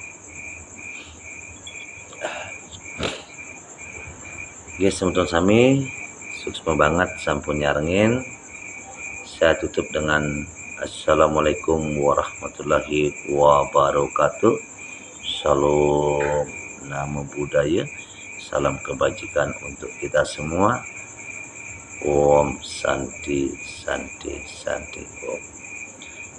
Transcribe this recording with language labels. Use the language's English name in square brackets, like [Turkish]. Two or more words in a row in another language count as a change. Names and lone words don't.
[Indonesian] Guys, [Balinese] semeton sami, sukses banget sampun nyarengin. [Indonesian] Saya tutup dengan [Arabic] السلام عليكم ورحمة الله وبركاته. [Indonesian] Salam namo budaya, salam kebajikan untuk kita semua. [Sanskrit] ॐ शान्तिः शान्तिः शान्तिः ॐ.